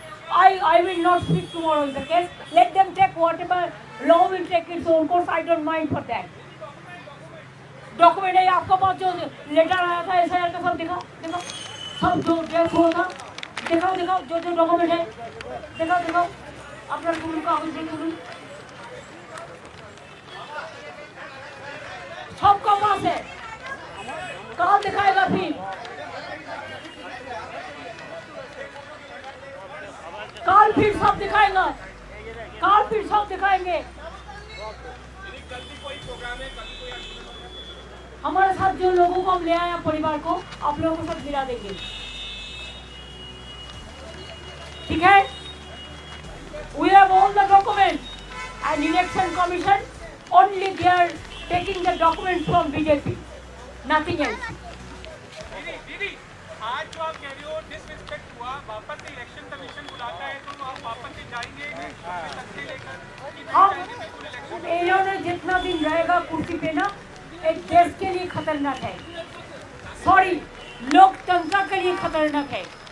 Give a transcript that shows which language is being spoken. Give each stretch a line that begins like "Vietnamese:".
English: I will not speak tomorrow in the case. Let them take whatever law will take its own course. I don't mind for that.
Hindi: Document है आपका पास, जो letter आया था SIR का, सब दिखाओ दिखाओ, सब जो ड्रेस हुआ था दिखाओ दिखाओ, जो जो डॉक्यूमेंट है दिखाओ दिखाओ, अपना गुरु का गुरु सबका पास है, कहाँ दिखाएगा फिर? काल फिर सब दिखाएगा, काल फिर सब दिखाएंगे। हमारे साथ जो लोगों को हम ले आए परिवार को, आप लोगों को सब मिला देंगे, ठीक है।
English: We have all the documents and election commission only they are taking the documents from BJP, nothing else.
Hindi: दीदी आज जो आप कह रहे हो डिसरिस्पेक्ट हुआ, वापस से इलेक्शन कमीशन बुलाता है तो आप वापस से जाएंगे तख्ते लेकर? हम इन्होंने जितना दिन रहेगा कुर्सी पे ना, एक देश के लिए खतरनाक है, सॉरी लोकतंत्र के लिए खतरनाक है।